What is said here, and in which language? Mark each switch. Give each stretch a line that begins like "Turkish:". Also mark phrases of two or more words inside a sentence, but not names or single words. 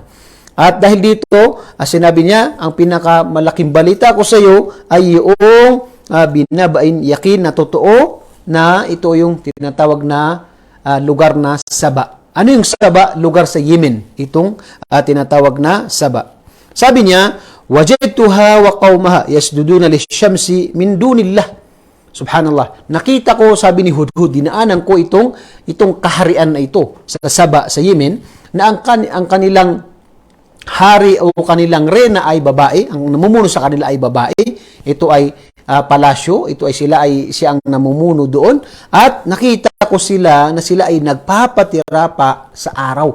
Filipino: At dahil dito, sinabi niya, ang pinakamalaking balita ko sa iyo ay yung binabain yakin na totoo na ito yung tinatawag na lugar na Saba. Ano yung Saba? Lugar sa Yemen. Itong tinatawag na Saba. Sabi niya,
Arabic: وجدتها وقومها يسجدون للشمس من دون الله.
Filipino: Subhanallah. Nakita ko, sabi ni Hudhud, dinaanan ko itong kaharian na ito sa Saba, sa Yemen, na ang kanilang hari o kanilang reyna ay babae, ang namumuno sa kanila ay babae. Ito ay palasyo, ito ay siya ang namumuno doon, at nakita ko sila na sila ay nagpapatira pa sa araw.